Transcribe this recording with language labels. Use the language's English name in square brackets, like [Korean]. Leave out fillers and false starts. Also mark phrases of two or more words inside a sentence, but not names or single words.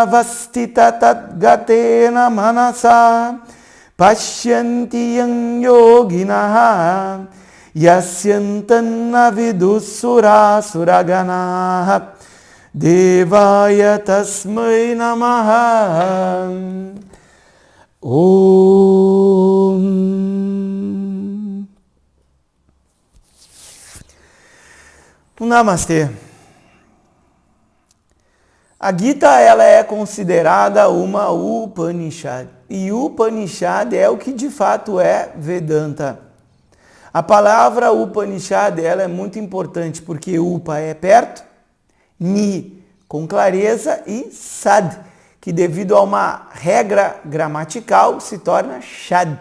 [Sanskrit] Vastita Tadgatena Manasa Pashyantiyam Yoginaha Yasyantanna Vidusura Suraganaha Devaya Tasmai Namaha Om Namastê. [Portuguese] A Gita ela é considerada uma Upanishad. E Upanishad é o que de fato é Vedanta. A palavra Upanishad ela é muito importante porque Upa é perto, Ni com clareza e Sad, que devido a uma regra gramatical se torna Shad.